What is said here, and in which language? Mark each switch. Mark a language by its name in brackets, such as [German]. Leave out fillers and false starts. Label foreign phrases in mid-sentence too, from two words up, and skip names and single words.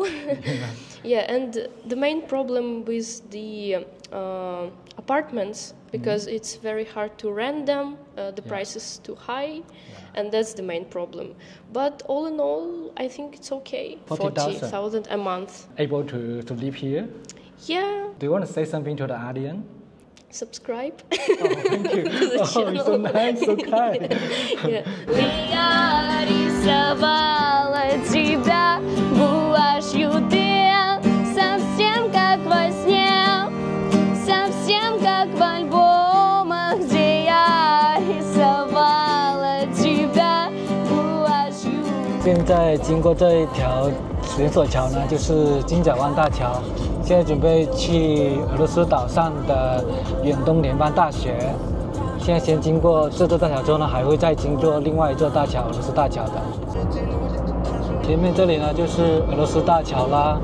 [English] Yeah, and the main problem with the apartments, because it's very hard to rent them, the price is too high, and that's the main problem. But all in all, I think it's okay. 40,000 a month. Able to live here? Yeah. Do you want to say something to the audience? Subscribe. Oh, thank you. Oh, you're so nice, so kind. Yeah. [Russian] Я рисовала тебя гуашью ты, совсем как во сне, совсем как в альбомах, где я рисовала тебя гуашью. [Chinese] 现在经过这一条连锁桥呢，就是金角湾大桥。现在准备去俄罗斯岛上的远东联邦大学。现在先经过这座大桥之后呢，还会再经过另外一座大桥，俄罗斯大桥的。前面这里呢就是俄罗斯大桥啦。